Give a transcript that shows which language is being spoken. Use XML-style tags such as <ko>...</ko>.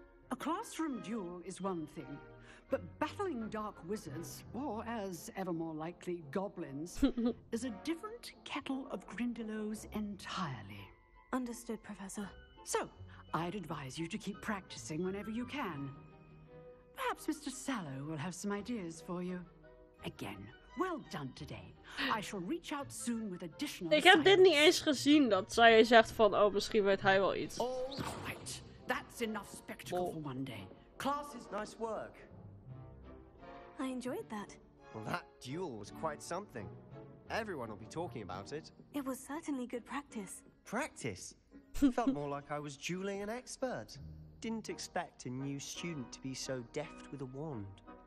<en>A classroom duel is one thing, but battling dark wizards, or as ever more likely, goblins, is a different kettle of Grindylows entirely. Understood, Professor. So, I'd advise you to keep practicing whenever you can. Perhaps Mr. Sallow will have some ideas for you. Again, well done today. I shall reach out soon with additional</en> <nl>Ik heb dit niet</nl> <en>assignments.</en> <nl>eens gezien, dat zij zegt van, oh, misschien weet hij wel iets.</nl> <en>All right. That's enough spectacle for one day. Class is... Nice work. I enjoyed that. Well, that duel was quite something. Everyone will be talking about it. It was certainly good practice. Practice. Felt more like I was dueling an expert. Didn't expect a new student to be so deft with a wand.</en>